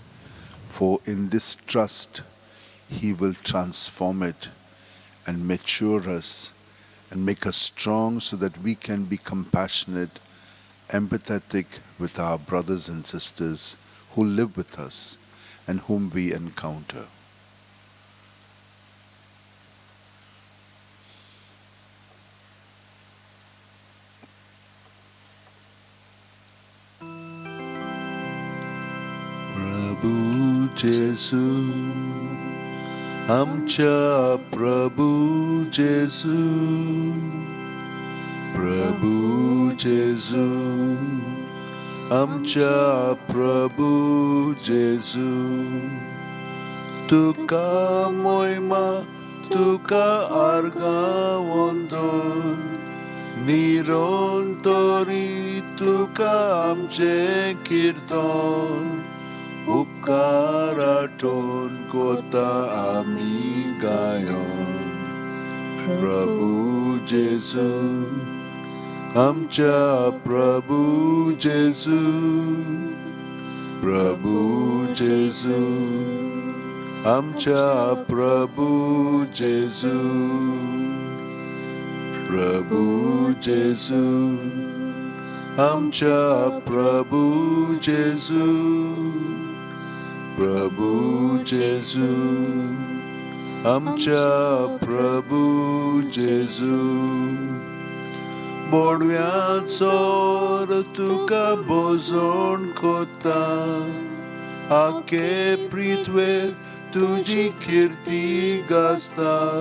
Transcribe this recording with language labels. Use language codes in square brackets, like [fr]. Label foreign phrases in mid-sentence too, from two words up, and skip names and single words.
[en] For in this trust, He will transform it and mature us and make us strong so that we can be compassionate, empathetic with our brothers and sisters who live with us and whom we encounter. [kok] Prabhu Jesu, Amcha Prabhu Jesu, Prabhu Jesu, Amcha Prabhu Jesu, Tuka moima, Tuka arga wondo, Nirontori Tuka amche kirtan, Upkaraton kota ami gayon. Prabhu जेजू आमच्या प्रभू जेजू प्रभू जेजू आमच्या प्रभू जेजू प्रभू जेजू आमच्या प्रभू जेजू प्रभू जेजू आमच्या प्रभू जेजू बोडव्याचोर तुका बोजोन कोता आखे पृथ्वे तुझी कीर्ती गाजता